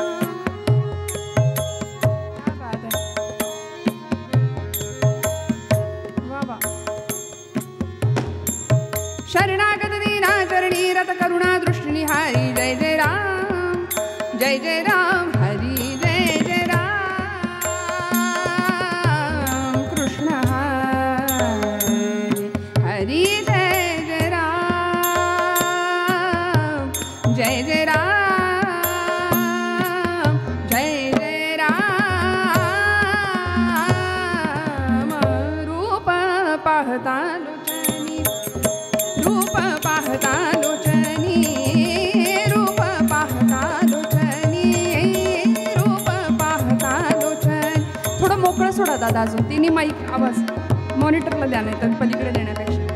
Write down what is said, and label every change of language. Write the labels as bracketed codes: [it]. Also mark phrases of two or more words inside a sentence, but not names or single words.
[hi] क्या बात है. वाह वाह. [mr] शरणागत दिना चरणी रत करुणा दृष्टी निहारी जय जय राम. जय जय राम. हरी जय जय राम. हरी जय जय राम. जय जय राम. जय जय राम. रूप पाहता लोचनी. रूप पाहता लोचनी. रूप पाहता लोचनी. रूप पाहता लोचनी. थोडं मोकळं सोडा दादा अजून. तिन्ही माईक आवाज मॉनिटरला द्या नाही तर पलीकडे देण्यापेक्षा.